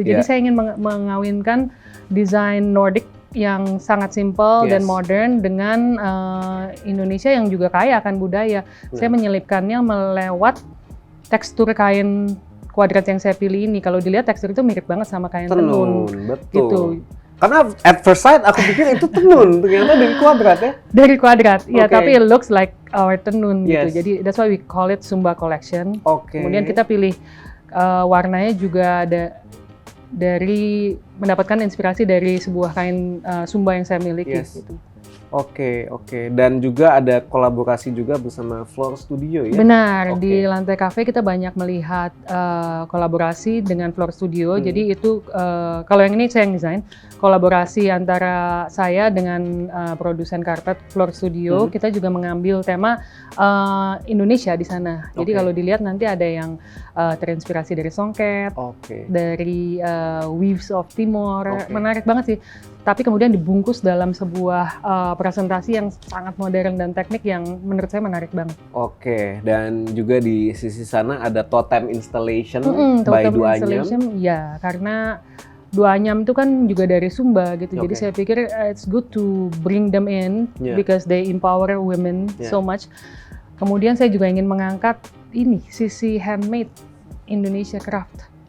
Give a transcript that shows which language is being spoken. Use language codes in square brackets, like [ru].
[id] Jadi saya ingin mengawinkan desain Nordic yang sangat simple dan modern dengan Indonesia yang juga kaya akan budaya. Saya menyelipkannya melewat tekstur kain Kuadrat yang saya pilih ini. Kalau dilihat tekstur itu mirip banget sama kain tenun. Betul. Gitu. Karena [en] at first sight [id] aku pikir itu tenun, ternyata dari Kuadrat ya? Dari Kuadrat, ya tapi [en] it looks like our [id] tenun gitu. [en] Jadi that's why we call it Sumba Collection. [id] Kemudian kita pilih warnanya juga ada dari mendapatkan inspirasi dari sebuah kain Sumba yang saya miliki. Gitu. Oke. Dan juga ada kolaborasi juga bersama Floor Studio ya? Benar, di lantai kafe kita banyak melihat kolaborasi dengan Floor Studio. Jadi itu, kalau yang ini saya yang desain, kolaborasi antara saya dengan produsen karpet Floor Studio. Kita juga mengambil tema Indonesia di sana. Jadi kalau dilihat nanti ada yang terinspirasi dari songket, dari Weaves of Timor, menarik banget sih. Tapi kemudian dibungkus dalam sebuah presentasi yang sangat modern dan teknik yang menurut saya menarik banget. Dan juga di sisi sana ada totem installation by Duanyam. Ya, karena Duanyam itu kan juga dari Sumba gitu. Jadi saya pikir [en] it's good to bring them in because they empower women so much. [id] Kemudian saya juga ingin mengangkat ini sisi [en] handmade Indonesia craft.